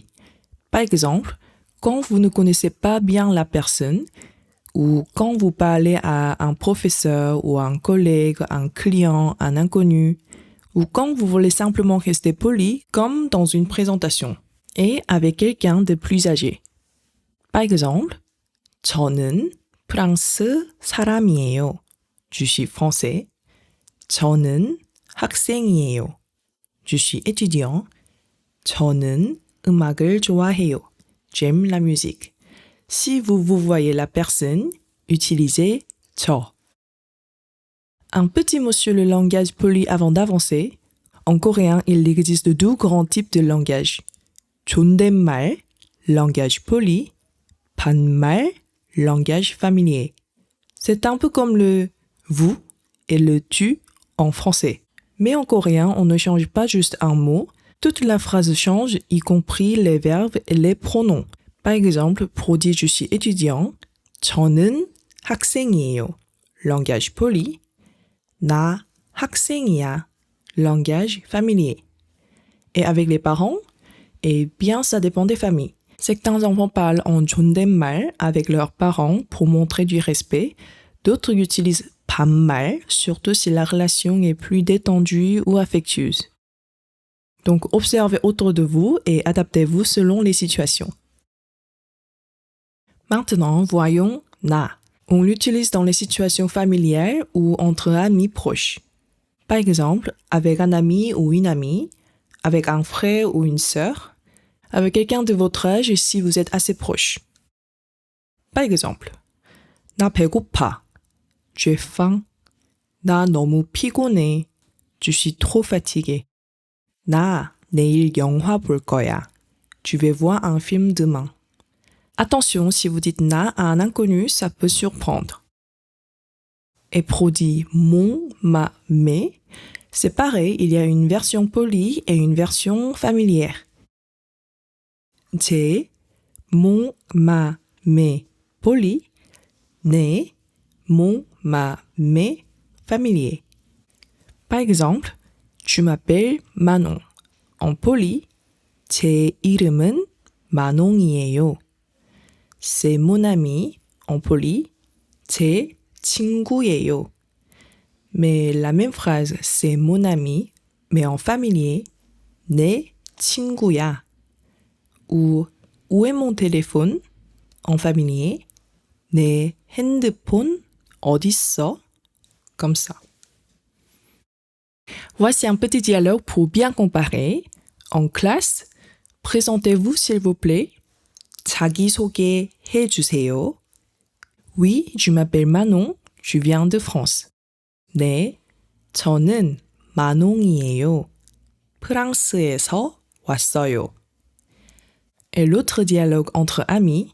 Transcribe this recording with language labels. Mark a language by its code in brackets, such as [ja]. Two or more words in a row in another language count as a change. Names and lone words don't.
[fr] Par exemple, quand vous ne connaissez pas bien la personne, ou quand vous parlez à un professeur ou à un collègue, un client, un inconnu, ou quand vous voulez simplement rester poli comme dans une présentation, et avec quelqu'un de plus âgé. Par exemple, [ko] 저는 프랑스 사람이에요. [fr] Je suis français. [ko] 저는 학생이에요. [fr] Je suis étudiant. [ko] 저는 음악을 좋아해요. [fr] J'aime la musique. Si vous voyez la personne, utilisez 저. Un petit mot sur le langage poli avant d'avancer. En coréen, il existe deux grands types de langage. 존댓말, langage poli. 반말, langage familier. C'est un peu comme le vous et le tu en français. Mais en coréen, on ne change pas juste un mot. Toute la phrase change, y compris les verbes et les pronoms. Par exemple, pour dire je suis étudiant, [ko] 저는 학생이에요. [fr] Langage poli. [ko] 나 학생이야. [fr] Langage familier. Et avec les parents, eh bien, ça dépend des familles. Certains enfants parlent en 존댓말 avec leurs parents pour montrer du respect. D'autres utilisent 반말, surtout si la relation est plus détendue ou affectueuse. Donc, observez autour de vous et adaptez-vous selon les situations. Maintenant, voyons na. On l'utilise dans les situations familières ou entre amis proches. Par exemple, avec un ami ou une amie, avec un frère ou une sœur, avec quelqu'un de votre âge si vous êtes assez proche. Par exemple, [ko] 나 배고파. [fr] J'ai faim. [ko] 나 너무 피곤해. [fr] Je suis trop fatigué. [ko] 나 내일 영화 볼 거야. [fr] Je vais voir un film demain. Attention, si vous dites na à un inconnu, ça peut surprendre. Et pour dire mon, ma, mes, c'est pareil, il y a une version polie et une version familière. 제, mon, ma, mes, poli, 내, mon, ma, mes, familier. Par exemple, tu m'appelles Manon. En poli, [ko] 제 이름은 만홍이에요. [fr] C'est mon ami, en poli, [ko] 제 친구예요. [fr] Mais la même phrase, c'est mon ami, mais en familier, [ko] 내 친구야. [fr] Ou où est mon téléphone? En familier, [ko] 내 핸드폰 어딨어? [fr] Comme ça. Voici un petit dialogue pour bien comparer. En classe, présentez-vous s'il vous plaît. [ko] 자기소개 해주세요. [fr] Oui, je m'appelle Manon, je viens de France. [ko] 네, 저는 만홍이에요. 프랑스에서 왔어요. [fr] Et l'autre dialogue entre amis.